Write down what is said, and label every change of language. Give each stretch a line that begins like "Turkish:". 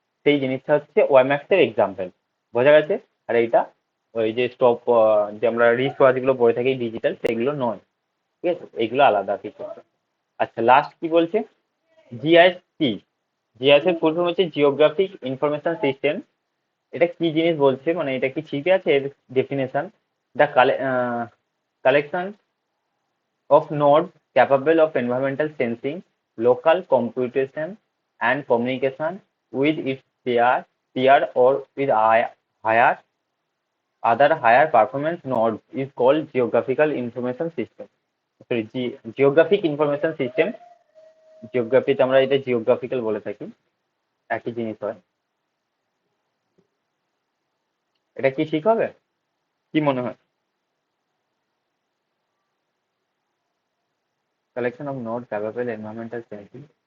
Bangla: সেই জিনিসটা হচ্ছে ওয়াইম্যাক্সের এক্সাম্পল। বোঝা গেছে? আর এইটা ওই যে স্টপ, যে আমরা রিস্ট ওয়াচগুলো পরে থাকি ডিজিটাল, সেগুলো নয়, ঠিক আছে? এইগুলো আলাদা কিছু। আচ্ছা, লাস্ট কি বলছে, জিআইএস কি? জিআইএস এর ফুল ফর্ম হচ্ছে জিওগ্রাফিক ইনফরমেশন সিস্টেম। এটা কি জিনিস বলছে, মানে এটা কি ঠিক আছে এর definition?
English: The collection of nodes capable of environmental sensing, local computation, and communication with its peer or with higher other higher performance nodes is called geographical information system. Sorry, geographic information system.
Bangla: জিওগ্রাফিতে আমরা এটা geographical বলে থাকি, একই জিনিস হয়। এটা কি ঠিক হবে, কি মনে হয়? Collection of node capable environmental sensing,